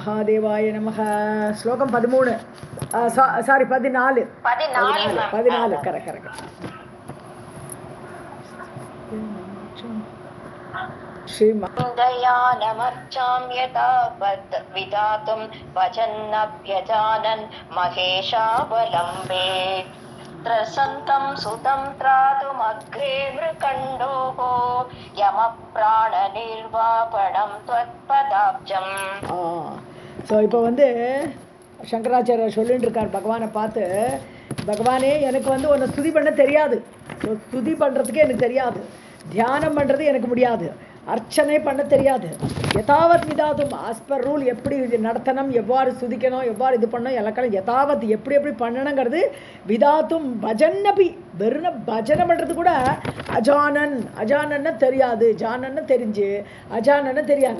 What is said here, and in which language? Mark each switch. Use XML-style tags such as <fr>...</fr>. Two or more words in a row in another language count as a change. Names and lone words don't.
<sa>महादेवाय नमः.</sa> <ta>ஸ்லோகம் 13, சாரி 14. 14 கரெக்ட்.</ta> <sa>श्रीमन्दयानमर्चां यथावत् विधातुं भजन्नभ्यजानन् महेशावलम्बे त्रसन्तं सुतं त्रातुमग्रे मृकण्डोः यमप्राणनिर्वापणं त्वत्पदाब्जम्.</sa> <ta>ஸோ இப்போ சங்கராச்சாரியர் சொல்லிட்டு இருக்கார் பகவானை பார்த்து, பகவானே எனக்கு உன்னை ஸ்துதி பண்ண தெரியாது, ஸோ ஸ்துதி பண்ணுறதுக்கே எனக்கு தெரியாது, தியானம் பண்ணுறது எனக்கு முடியாது, அர்ச்சனை பண்ண தெரியாது.</ta> <sa>यथावत् विधातुम्</sa> <en>as per rule</en> <ta>எப்படி நடத்தணும், எவ்வாறு சுதிக்கணும், எவ்வாறு இது பண்ணணும், எல்லாக்காலும் யதாவத் எப்படி பண்ணணுங்கிறது</ta> <sa>विधातुं भजन्नपि</sa> <ta>வெறும் பஜனை பண்ணுறது கூட அஜானன்னு தெரியாது, ஜானன்னு தெரிஞ்சு அஜானன்னு தெரியாது.</ta>